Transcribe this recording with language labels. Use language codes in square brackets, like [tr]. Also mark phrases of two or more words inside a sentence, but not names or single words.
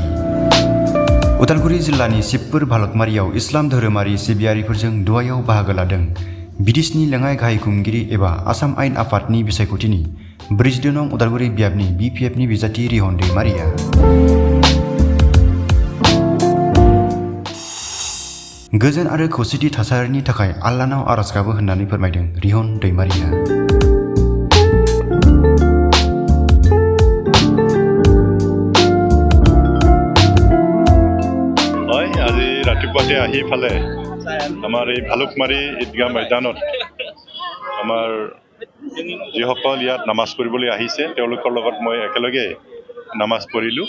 [brx] उदालगुरि जिल्लानि शिबपुर भालकमारियाव इस्लाम धोरोमारि सिबियारिफोरजों दुआयाव बाहागो लादों बिदिशनि लेङाइ गाहाय खुंगिरि एबा आसाम आयेन आफादनि बिसायख'थिनि 42 नं उदालगुरि बियाबनि BPFनि बिजाथि रिहन दैमारिया गोजोन आरो खौसेथि थासारिनि थाखाय आल्लाहनाव आरज गाबो होननानै फोरमायदों रिहन दैमारिया। [as] আজি ৰাতিপুৱাতে আহি ফালে আমাৰ এই ভালুকমাৰী ঈদগাহ ময়দানত আমাৰ যিসকল ইয়াত নামাজ পঢ়িবলৈ আহিছে তেওঁলোকৰ লগত মই একেলগে নামাজ পঢ়িলোঁ।